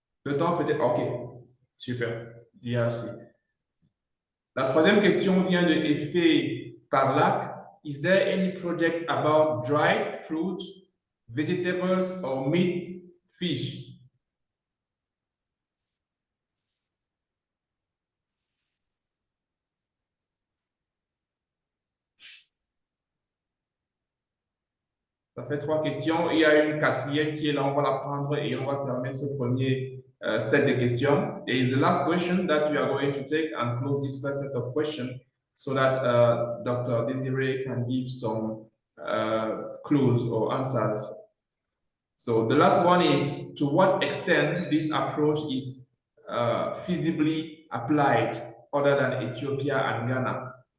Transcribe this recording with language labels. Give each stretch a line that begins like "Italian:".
French: Le temps peut-être, ok, super, DRC. La troisième question vient de Effet Parlac.
English: Is there any project about dried fruit, vegetables, or meat, fish?
French: Ça fait trois questions. Il y a une quatrième qui est là, on va la prendre et on va fermer ce premier set de questions.
English: There is the last question that we are going to take and close this first set of questions so that Dr. Desiree can give some clues or answers. So the last one is, to what extent this approach is feasibly applied other than Ethiopia and Ghana?